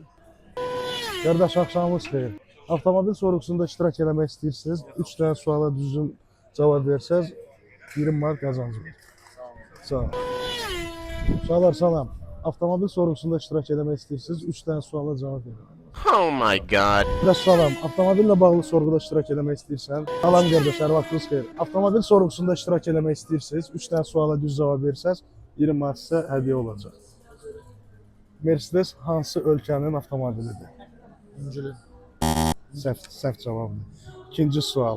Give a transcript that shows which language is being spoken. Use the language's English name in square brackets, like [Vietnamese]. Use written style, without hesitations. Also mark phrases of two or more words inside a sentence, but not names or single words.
[Azerbaijani] Qardaş, axşamınız xeyir. Avtomobil sorğusunda iştirak eləmək istəyirsiniz, 3 dənə suala düzgün cavab versəz 20 manat qazancınız. Sağ olun. Uşaqlar, salam. Avtomobil sorğusunda iştirak eləmək istəyirsiniz, 3 dənə suala cavab verin. [English] Oh my god. [Azerbaijani] Qardaş, salam. Avtomobillə bağlı sorğuda iştirak eləmək istəyirsən? Salam qardaş, hər vaxtınız xeyir. Avtomobil sorğusunda iştirak eləmək istəyirsiniz, 3 dənə suala düz cavab versəz 20 manat sizə hədiyyə olacaq. Mercedes hansı ölkənin avtomobilidir? Səhv cavabdır. İkinci sual.